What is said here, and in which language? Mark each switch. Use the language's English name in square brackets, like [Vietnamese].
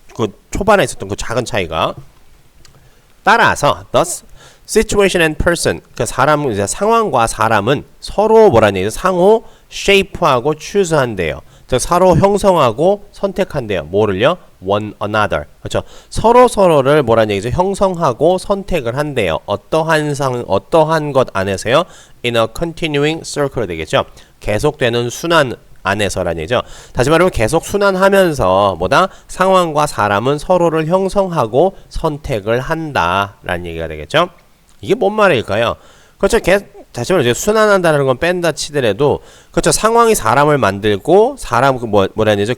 [Korean] 그 초반에 있었던 그 작은 차이가 따라서 [English] thus situation and person [Korean] 그 사람 이제 상황과 사람은 서로 뭐란 얘기죠? 상호 shape하고 choose한대요. 즉 서로 형성하고 선택한대요. 뭐를요? [English] one another. [Korean] 그렇죠? 서로를 뭐란 얘기죠? 형성하고 선택을 한대요. 어떠한 것 안에서요? [English] in a continuing circle [Korean] 되겠죠? 계속되는 순환 안에서라는 얘기죠. 다시 말하면 계속 순환하면서 뭐다? 상황과 사람은 서로를 형성하고 선택을 한다라는 얘기가 되겠죠. 이게 뭔 말일까요? 그렇죠. 다시 말해 순환한다는 건 뺀다 치더라도 그렇죠. 상황이 사람을 만들고 뭐라는 얘기죠?